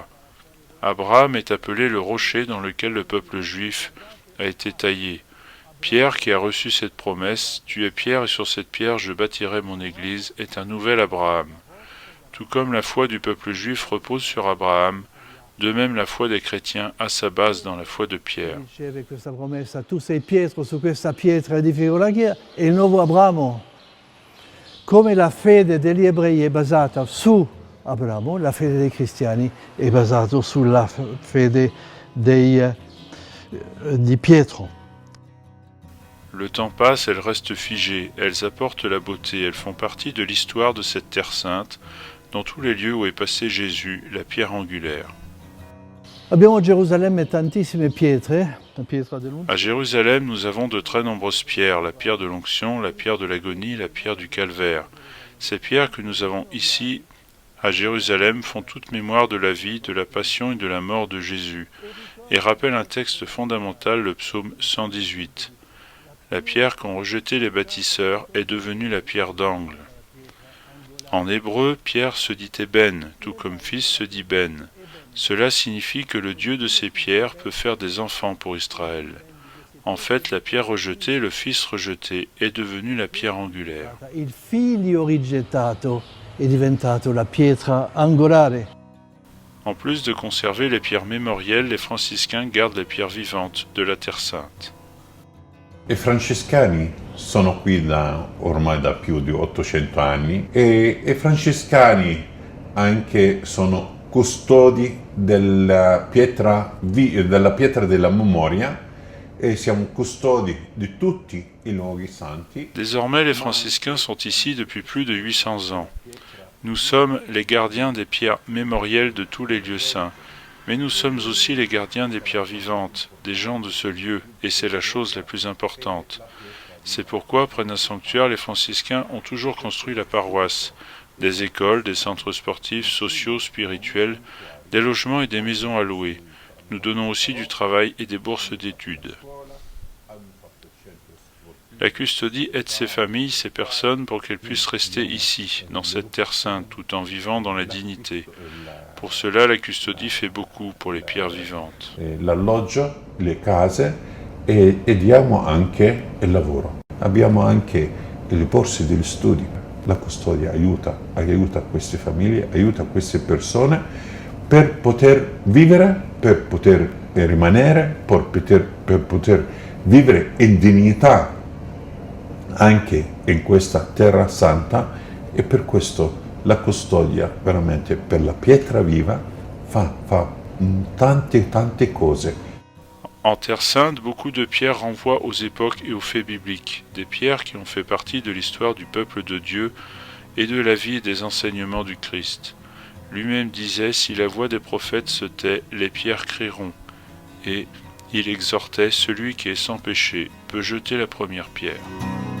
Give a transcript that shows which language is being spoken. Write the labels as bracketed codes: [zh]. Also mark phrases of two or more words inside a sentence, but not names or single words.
[fr] Abraham est appelé le rocher dans lequel le peuple juif a été taillé. Pierre, qui a reçu cette promesse, tu es Pierre et sur cette pierre je bâtirai mon église, est un nouvel Abraham. Tout comme la foi du peuple juif repose sur Abraham, de même la foi des chrétiens a sa base dans la foi de Pierre. [it] Tu sei Pietro, su questa pietra edifico la chiesa, e il nuovo Abramo. Come la fede degli ebrei è basata su Abramo, la fede dei cristiani è basata sulla fede di Pietro. [fr] Le temps passe, elles restent figées, elles apportent la beauté, elles font partie de l'histoire de cette terre sainte, dans tous les lieux où est passé Jésus, la pierre angulaire. [it] Abbiamo a Gerusalemme tantissime pietre, [fr] À Jérusalem, nous avons de très nombreuses pierres, la pierre de l'onction, la pierre de l'agonie, la pierre du calvaire. Ces pierres que nous avons ici, à Jérusalem, font toute mémoire de la vie, de la passion et de la mort de Jésus, et rappellent un texte fondamental, le psaume 118. La pierre qu'ont rejetée les bâtisseurs est devenue la pierre d'angle. En hébreu, pierre se dit Eben, tout comme fils se dit Ben. Cela signifie que le Dieu de ces pierres peut faire des enfants pour Israël. En fait, la pierre rejetée, le fils rejeté, est devenu la pierre angulaire. [it] Il figlio rigettato è diventato la pietra angolare. [fr] En plus de conserver les pierres mémorielles, les franciscains gardent les pierres vivantes de la Terre Sainte. [it] I francescani sono qui ormai da più di 800 anni e i francescani anche sono custodi della pietra della memoria e siamo custodi di tutti i luoghi santi. [fr] Désormais, les franciscains sont ici depuis plus de 800 ans. Nous sommes les gardiens des pierres mémorielles de tous les lieux saints. Mais nous sommes aussi les gardiens des pierres vivantes, des gens de ce lieu, et c'est la chose la plus importante. C'est pourquoi, près d'un sanctuaire, les franciscains ont toujours construit la paroisse, des écoles, des centres sportifs, sociaux, spirituels, des logements et des maisons à louer. Nous donnons aussi du travail et des bourses d'études. La custodie aide ces familles, ces personnes, pour qu'elles puissent rester ici, dans cette terre sainte, tout en vivant dans la dignité. Pour cela, la custodie fait beaucoup pour les pierres vivantes. [it] L'alloggio, le case e diamo anche il lavoro. Abbiamo anche le borse degli studi. La custodia aiuta queste famiglie, aiuta queste persone per poter vivere, per poter rimanere, per poter vivere in dignità anche in questa terra santa, e per questo la custodia veramente per la pietra viva fa tante cose. [fr] En Terre Sainte, beaucoup de pierres renvoient aux époques et aux faits bibliques, des pierres qui ont fait partie de l'histoire du peuple de Dieu et de la vie et des enseignements du Christ. Lui-même disait, si la voix des prophètes se tait, les pierres crieront. Et il exhortait, celui qui est sans péché peut jeter la première pierre.